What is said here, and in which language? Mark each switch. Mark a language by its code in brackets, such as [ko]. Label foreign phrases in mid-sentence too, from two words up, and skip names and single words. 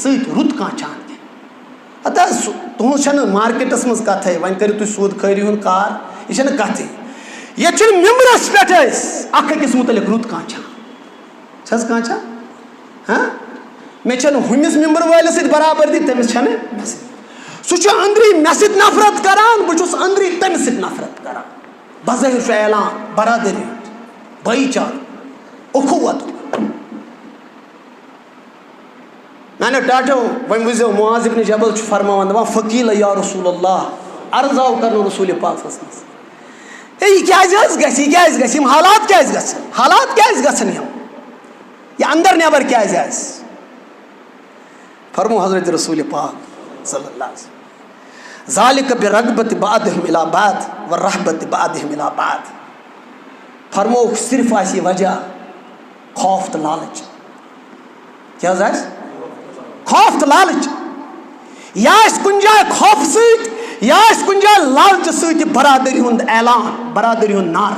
[ks] سۭتۍ رُت کانٛہہ چاہان کینٛہہ ہتا تُہنٛز چھنہٕ مارکیٹس منٛز کتھٕے وۄنۍ کٔرِو تُہۍ سوٗد خٲری ہُنٛد کار یہِ چھنہٕ کتھٕے ییٚتہِ چھُنہٕ مِمبرس پٮ۪ٹھ أسۍ اکھ أکِس مُتعلق رُت کانٛہہ چاہان چھِ حظ کانٛہہ چاہان مےٚ چھنہٕ ہُمِس مِمبر وٲلِس سۭتۍ برابردی تٔمِس چھنہٕ مےٚ سۭتۍ سُہ چھُ أنٛدری مےٚ سۭتۍ نفرت کران بہٕ چھُس أنٛدری تٔمِس سۭتۍ نفرت کران بظٲہِر چھُ اعلان برادری بھایی چارٕ اُخوت میانیو ٹاٹھو وۄنۍ وٕچھزیو معاذ ابن جبل چھُ فرماوان دپان فقیٖل [ar] یا رسول اللہ [ks] عرض آو کرنو رسوٗلِ پاک [ar] صلی اللہ علیہ وسلم [ks] یہِ کیازِ حظ گژھِ یہِ کیازِ گژھِ یِم حالات کیازِ گژھن یِم یہِ اندر نٮ۪بر کیازِ آسہِ فرمو حضرت رسول پاک [ar] صلی اللہ علیہ وسلم ذالک برغبت بعضہم الی بعض ورحبت بعضہم الی بعض [ks] فرموکھ صرف آسہِ یہِ وجہ خوف تہٕ لالچ کیٛاہ حظ آسہِ خوف تہٕ لالچ یا آسہِ کُنہِ جایہِ خوفہٕ سۭتۍ یا آسہِ کُنہِ جایہِ لالچہِ سۭتۍ یہِ برادری ہُنٛد اعلان برادری ہُنٛد نعرٕ